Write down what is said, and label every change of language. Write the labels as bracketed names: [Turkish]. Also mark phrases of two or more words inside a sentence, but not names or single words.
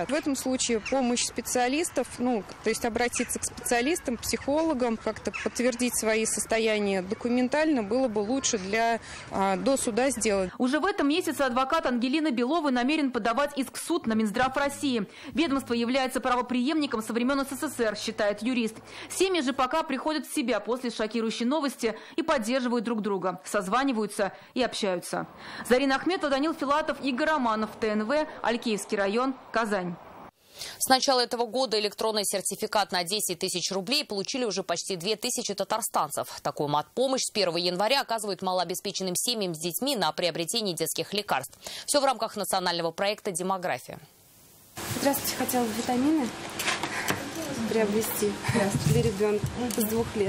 [Russian] В этом случае помощь специалистов, то есть обратиться к специалистам, психологам, как-то подтвердить свои состояния документально было бы лучше до суда сделать. Уже в этом месяце адвокат Ангелины Беловой намерен подавать иск в суд на Минздрав России. Ведомство является правопреемником со времен СССР, считает юрист. Семьи же пока приходят в себя после шокирующей новости и поддерживают друг друга, созваниваются и общаются. Зарина Ахметова, Данил Филатов, Игорь Романов, ТНВ, Алькеевский район, Казань. С начала этого года электронный сертификат на 10 тысяч рублей получили уже почти 2000 татарстанцев. Такую матпомощь с 1 января оказывают малообеспеченным семьям с детьми на приобретение детских лекарств. Все в рамках национального проекта «Демография». Здравствуйте, хотела витамины приобрести для ребенка с 2 лет.